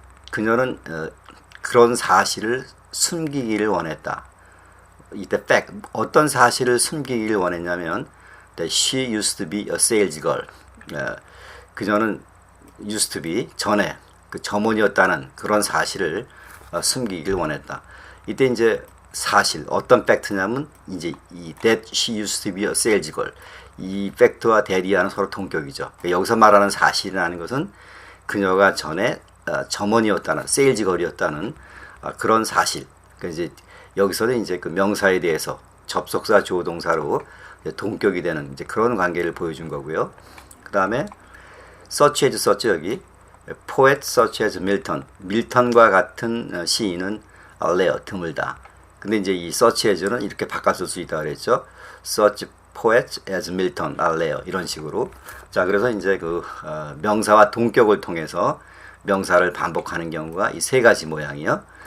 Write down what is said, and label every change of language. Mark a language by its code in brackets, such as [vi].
[ko] 그녀는 그런 사실을 숨기기를 원했다. 이때 fact, 어떤 사실을 숨기기를 원했냐면 [en] that she used to be a sales girl. [ko] 그녀는 used to be, 전에 그 점원이었다는 그런 사실을 숨기기를 원했다. 이때 이제 사실, 어떤 팩트냐면 이제 이 [en] that she used to be a sales girl. [ko] 이 팩트와 that이와는 서로 동격이죠. 여기서 말하는 사실이라는 것은 그녀가 전에 점원이었다는, 세일즈걸이었다는 그런 사실. 그러니까 이제 여기서는 이제 그 명사에 대해서 접속사 주어 동사로 동격이 되는 이제 그런 관계를 보여준 거고요. 그 다음에 such as such, 여기 poet such as Milton, 밀턴과 같은 시인은 rare, 드물다. 근데 이제 이 such as는 이렇게 바꿨을 수 있다 그랬죠. [en] such poet as Milton are rare, 이런 식으로. [ko] 자, 그래서 이제 그 명사와 동격을 통해서 명사를 반복하는 경우가 이 세 가지 모양이요.